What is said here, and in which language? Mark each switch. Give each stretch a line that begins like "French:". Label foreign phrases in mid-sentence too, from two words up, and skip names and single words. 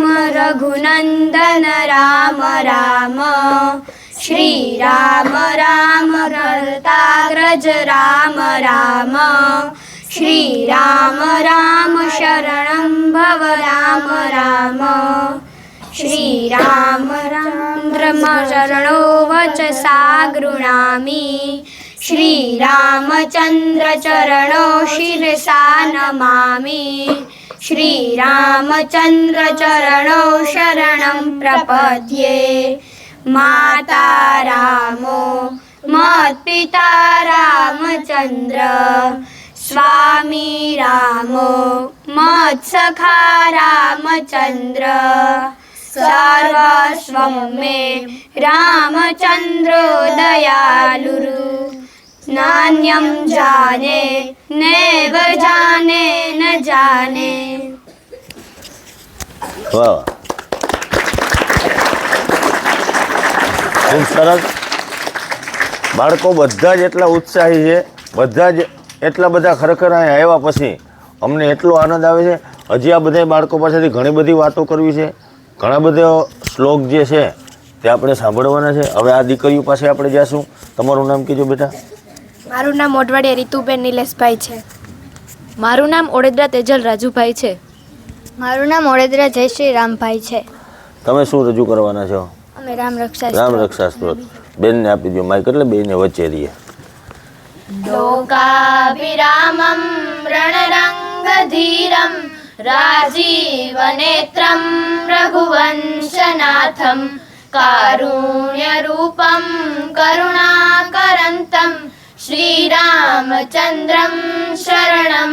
Sanskrit: रघुनन्दन राम राम श्रीराम राम रताग्रज राम राम श्रीराम राम शरणं भव राम राम श्रीराम राम शरणो वचसा गृणामि श्रीरामचन्द्र चरणो शिरसा नमामि श्रीरामचन्द्र चरणो शरणं प्रपद्ये माता रामो मत्पिता रामचन्द्र स्वामी रामो मत्सखा रामचन्द्र सर्वस्वं मे रामचन्द्रो दयालुरु नान्यं जाने नैव जाने न जाने।
Gujarati: વાહ, ખૂબ સરસ. બાળકો બધા જ એટલા ઉત્સાહી છે, બધા જ એટલા બધા ખરેખર અહીં આવ્યા પછી અમને એટલો આનંદ આવે છે. હજી આ બધા બાળકો પાસેથી ઘણી બધી વાતો કરવી છે, ઘણા બધા શ્લોક જે છે તે આપણે સાંભળવાના છે. હવે આ દીકરીઓ પાસે આપણે જઈશું. તમારું નામ કીધું બેટા? મારું નામ ઓડવાડિયા રીતુબેન નિલેશભાઈ છે. મારું નામ ઓડેદરા તેજલ રાજુભાઈ છે. મારું નામ ઓડેદરા જયશ્રી રામભાઈ છે. તમે શું રજૂ કરવાના છો? અમે રામરક્ષા રામરક્ષા સ્ત્રોત. બેનને આપી દો માઇક, એટલે બેને વચ્ચે રહીએ.
Sanskrit: लोकाभिरामं रणरङ्गधीरं राजीवनेत्रं रघुवंशनाथं कारुण्यरूपं करुणाकरन्तं श्रीरामचन्द्रं शरणं